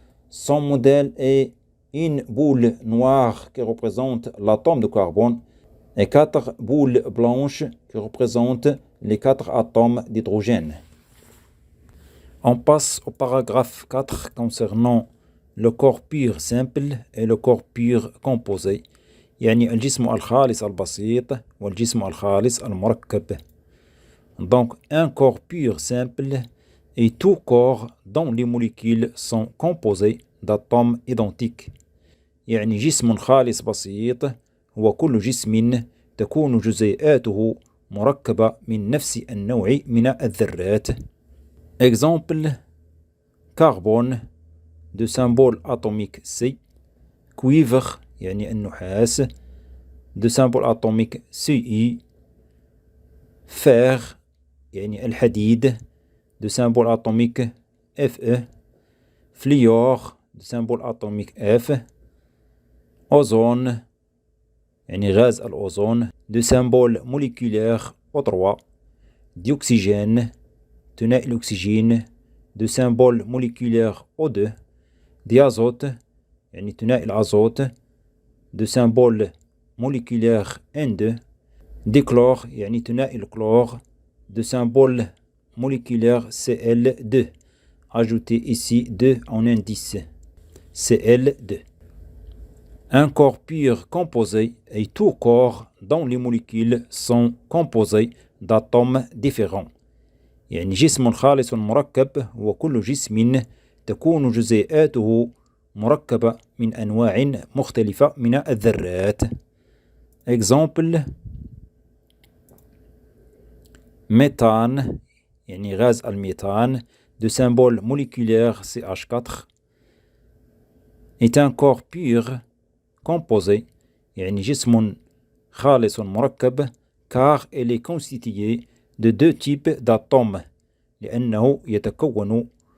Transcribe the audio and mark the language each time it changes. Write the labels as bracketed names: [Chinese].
[French] Son modèle est une boule noire qui représente l'atome de carbone et 4 boules blanches qui représentent les 4 atomes d'hydrogène. On passe au paragraphe 4 concernant le corps pur simple et le corps pur composé. [Arabic] يعني الجسم الخالص البسيط والجسم الخالص المركب. [French] Donc un corps pur simple est tout corps dont les molécules sont composées d'atomes identiques. [Arabic] يعني جسم خالص بسيط هو كل جسم تكون جزيئاته مركبة من نفس النوع من الذرات. [French] Exemple: carbone de symbole atomique C, cuivre [Arabic] يعني النحاس [French] de symbole atomique Ci, fer [Arabic] يعني الحديد [French] de symbole atomique Fe, fluor de symbole atomique F, ozone [Arabic] يعني غاز الأوزون [French] de symbole moléculaire O3, dioxygène [Arabic] ثنائي الأكسجين [French] de symbole moléculaire O2, diazote [Arabic] يعني ثنائي الأزوت [French] de symbole moléculaire N2, dichlore [Arabic] يعني ثنائي الكلور [French] de symbole moléculaire Cl2. Ajoutez ici 2 en indice. Cl2. Un corps pur composé est tout corps dont les molécules sont composées d'atomes différents. [Arabic] يعني جسم خالص مركب هو كل جسم تكون جزيئاته مركبة من أنواع مختلفة من الذرات. [French] Exemple: méthane [Arabic] يعني غاز الميثان [French] de symbole moléculaire CH4 est un corps pur composé [Arabic] يعني جسم خالص مركب [French] car il est constitué de deux types d'atomes [Arabic] لأنه يتكون